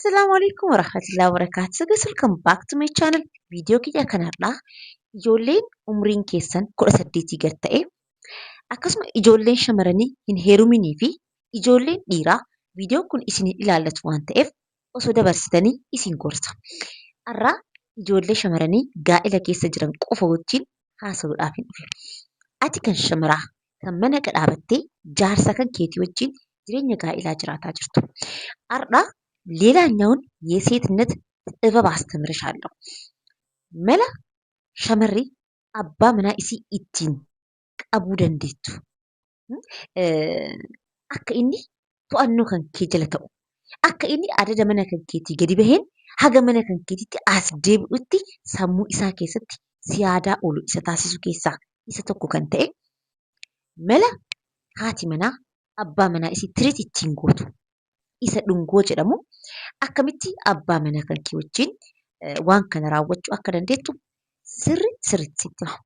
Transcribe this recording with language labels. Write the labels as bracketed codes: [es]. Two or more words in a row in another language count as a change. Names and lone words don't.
[ar] السلام عليكم ورحمة الله وبركاته. [en] Welcome back to my channel. [om] Video kiyya kanarraa ijoolleen umriin keessan 18 gad ta'e akkasuma ijoolleen shamarranii hin heeruminii fi ijoolleen dhiiraa viidiyoon kun isin ilaallatu waan ta'eef osoo dabarsitanii isin gorsa. Har'aa ijoollee shamarranii gaa'ela keessa jiran qofa wajjin haasa'uudhaaf hin dhufe. Ati kan shamaraa kan mana dhaabattee jaarsa kan keetii wajjin jireenya gaa'elaa jiraataa jirtu. Har'aa [am] ሌላኛውን የሴትነት ጥበብ አስተምርሻለሁ። [om] mala shamarree abbaa manaa isii ittiin qabuu dandeettu akka inni to'annoo kan kee jala ta'u akka inni adada mana kan keetii gadi baheen haga mana kan keetiitti as deebi'utti sammuu isaa keessatti siyaadaa oolu isa taasisu keessaa isa tokko kan ta'e mala haati manaa abbaa manaa isii tiriit ittiin gootu isa dhungoo jedhamu akkamitti abbaa manaa kan kee wajjin waan kana raawwachuu akka dandeettu sirriitti sitti hima.